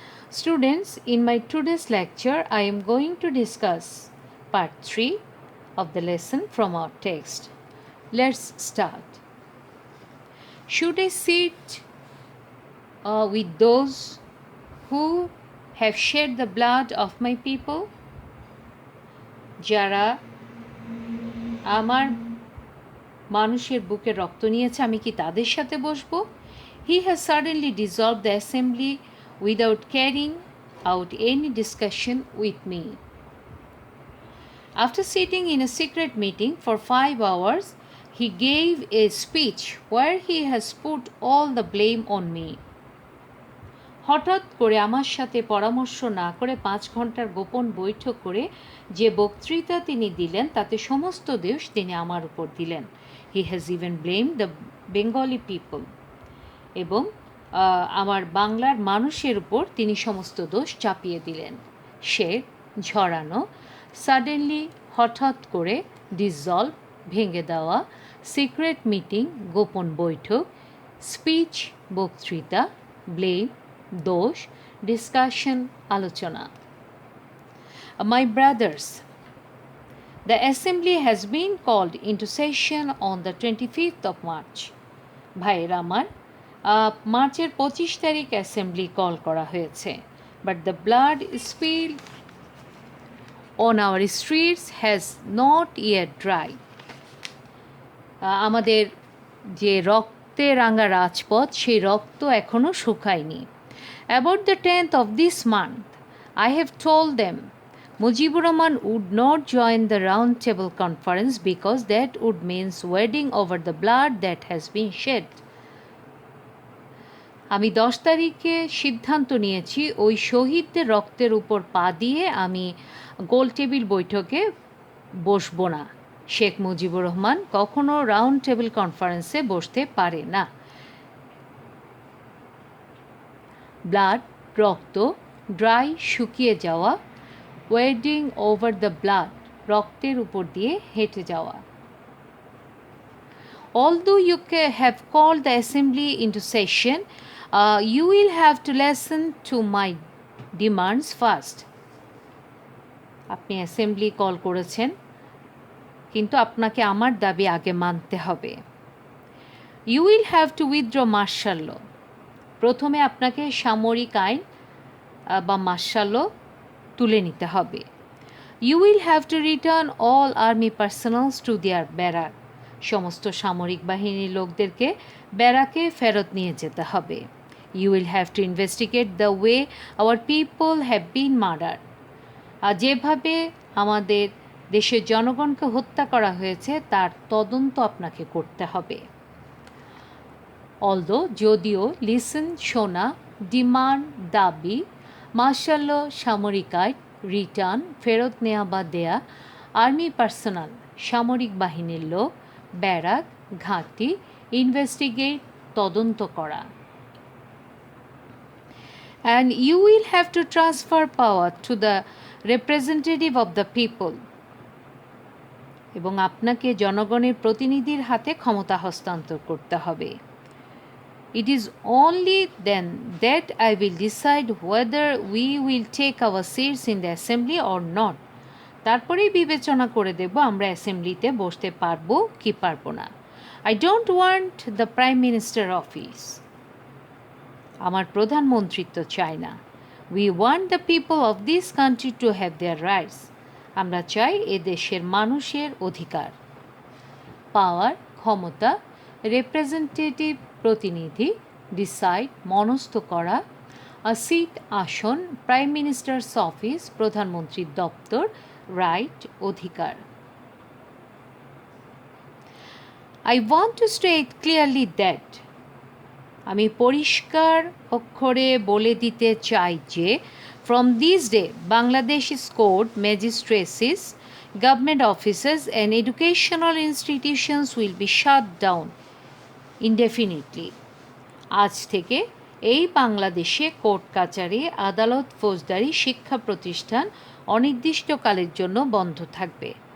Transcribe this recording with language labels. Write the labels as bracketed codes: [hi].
[en] Students, in my today's lecture, I am going to discuss part 3 of the lesson from our text. Let's start. Should I sit with those who have shed the blood of my people? [bn] যারা আমার মানুষের বুকে রক্ত নিয়েছে আমি কি তাদের সাথে বসবো? [en] He has suddenly dissolved the assembly without carrying out any discussion with me. After sitting in a secret meeting for 5 hours, he gave a speech where he has put all the blame on me. [bn] হঠাৎ করে আমার সাথে পরামর্শ না করে 5 ঘন্টার গোপন বৈঠক করে যে বক্তৃতা তিনি দিলেন তাতে সমস্ত দোষ তিনি আমার উপর দিলেন. [en] He has even blamed the Bengali people. [bn] এবং আমার বাংলার মানুষের উপর তিনি সমস্ত দোষ চাপিয়ে দিলেন. সে ঝরানো, সাডেনলি হঠাৎ করে, ডিসলভ ভেঙে দেওয়া, সিক্রেট মিটিং গোপন বৈঠক, স্পিচ বক্তৃতা, ব্লেম দোষ, ডিসকাশন আলোচনা. [en] My brothers, the assembly has been called into session on the 25th of March. [bn] ভাইয়েরা আমার, মার্চের 25 তারিখ অ্যাসেম্বলি কল করা হয়েছে. [en] But the blood spilled on our streets has not yet dried. [bn] আমাদের যে রক্তে রাঙা রাজপথ, সেই রক্ত এখনও শুকায়নি। [en] About the 10th of this month, I have told them Mujibur Rahman would not join the round table conference because that would mean wedding over the blood that has been shed. [bn] আমি 10 তারিখে সিদ্ধান্ত নিয়েছি ওই শহীদদের রক্তের উপর পা দিয়ে আমি গোল টেবিল বৈঠকে বসবো না। শেখ মুজিবুর রহমান কখনো রাউন্ড টেবিল কনফারেন্সে বসতে পারে না। ব্লাড, রক্ত, ড্রাই, শুকিয়ে যাওয়া, [en] wading over the blood, [bn] রক্তের উপর দিয়ে হেঁটে যাওয়া। [en] Although you have called the assembly into session, you will have to listen to my demands first. [bn] আপনি অ্যাসেম্বলি কল করেছেন, কিন্তু আপনাকে আমার দাবি আগে মানতে হবে। [en] You will have to withdraw martial law. [bn] প্রথমে আপনাকে সামরিক আইন বা মার্শাল ল তুলে নিতে হবে। [en] You will have to return all army personnel to their barrack. [bn] সমস্ত সামরিক বাহিনীর লোকদেরকে ব্যারাকে ফেরত নিয়ে যেতে হবে। [en] You will have to investigate the way our people have been murdered. [bn] আর যেভাবে আমাদের দেশের জনগণকে হত্যা করা হয়েছে তার তদন্ত আপনাকে করতে হবে। যদিও লিসেন, শোনা, ডিমান্ড, দাবি, মার্শাল ল, সামরিক আইন, রিটার্ন, ফেরত নেওয়া বা দেয়া, আর্মি পার্সোনাল, সামরিক বাহিনীর লোক, ব্যারাক, ঘাঁটি, ইনভেস্টিগেট, তদন্ত করা। [en] And you will have to transfer power to the representative of the people. [bn] এবং আপনাকে জনগণের প্রতিনিধির হাতে ক্ষমতা হস্তান্তর করতে হবে। [en] It is only then that I will decide whether we will take our seats in the assembly or not. [bn] তারপরেই বিবেচনা করে দেব আমরা অ্যাসেম্বলিতে বসতে পারবো কি পারবো না। [en] I don't want the Prime Minister office. [bn] আমার প্রধানমন্ত্রিত্ব চাই না। [en] We want the people of this country to have their rights. [bn] আমরা চাই এ দেশের মানুষের অধিকার। পাওয়ার, ক্ষমতা, রিপ্রেজেন্টেটিভ, প্রতিনিধি, ডিসাইড, মনস্থ করা, আ সিট, আসন, প্রাইম মিনিস্টার্স অফিস, প্রধানমন্ত্রীর দপ্তর, রাইট, অধিকার। [en] I want to state clearly that [bn] আমি পরিষ্কার অক্ষরে বলে দিতে চাই যে [en] from this day Bangladesh's court, magistracies, government offices and educational institutions will be shut down indefinitely. [bn] আজ থেকে এই বাংলাদেশে কোর্ট কাচারি, আদালত, ফৌজদারি, শিক্ষা প্রতিষ্ঠান অনির্দিষ্টকালের জন্য বন্ধ থাকবে।